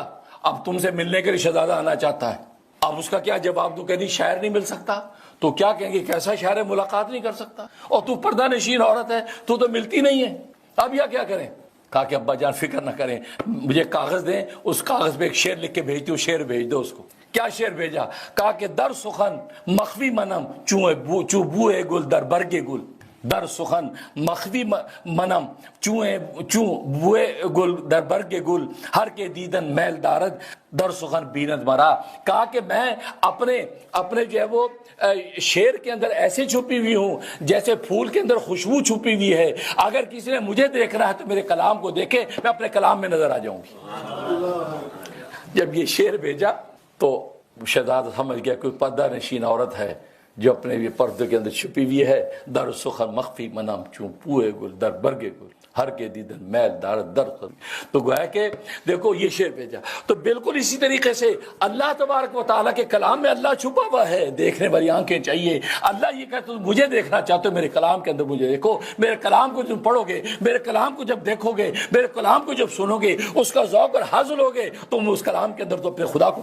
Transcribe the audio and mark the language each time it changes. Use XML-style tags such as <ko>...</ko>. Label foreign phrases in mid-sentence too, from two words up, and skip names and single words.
<ur>اب تم سے ملنے کے لیے شہزادہ آنا چاہتا ہے۔ اب اس کا کیا جواب دوں کہ نہیں شاعر نہیں مل سکتا؟ تو کیا کہیں گے کیسا شاعر ہے ملاقات نہیں کر سکتا، اور تو پردہ نشین عورت ہے تو ملتی نہیں ہے، اب یا کیا کریں؟ کہا کہ ابا جان فکر نہ کریں، مجھے کاغذ دیں، اس کاغذ پہ ایک شعر لکھ کے بھیج دو، شعر بھیج دو اس کو۔ کیا شعر بھیجا؟ کہا کہ</ur> <fa>در سخن مخفی منم چو بوئے گل در برگ گل، در سخن مخفی منم چو بوئے گل در برگ گل، ہر کے دیدن میل دارد در سخن بیند مرا۔</fa> <ur>کہا کہ میں اپنے جو ہے وہ شعر کے اندر ایسے چھپی ہوئی ہوں جیسے پھول کے اندر خوشبو چھپی ہوئی ہے، اگر کسی نے مجھے دیکھنا ہے تو میرے کلام کو دیکھے، میں اپنے کلام میں نظر آ جاؤں گی۔ جب یہ شعر بھیجا تو شہزادہ سمجھ گیا کوئی پردہ نشین عورت ہے جو اپنے یہ پردے کے اندر چھپی ہوئی ہے،</ur> <fa>در سخن مخفی منم چون پوئے گل در برگ گل، ہر کے دیدن میل دار در۔</fa> <ur>تو گویا کہ دیکھو یہ شعر بھیجا۔ تو بالکل اسی طریقے سے اللہ</ur> <ar>تبارک و تعالیٰ</ar> <ur>کے کلام میں اللہ چھپا ہوا ہے، دیکھنے والی آنکھیں چاہیے۔ اللہ یہ کہتا ہے مجھے دیکھنا چاہتے ہو میرے کلام کے اندر مجھے دیکھو، میرے کلام کو جب پڑھو گے، میرے کلام کو جب دیکھو گے، میرے کلام کو جب سنو گے، اس کا ذوق اور حاصل ہوگے، تم اس کلام کے اندر تو اپنے خدا کو</ur>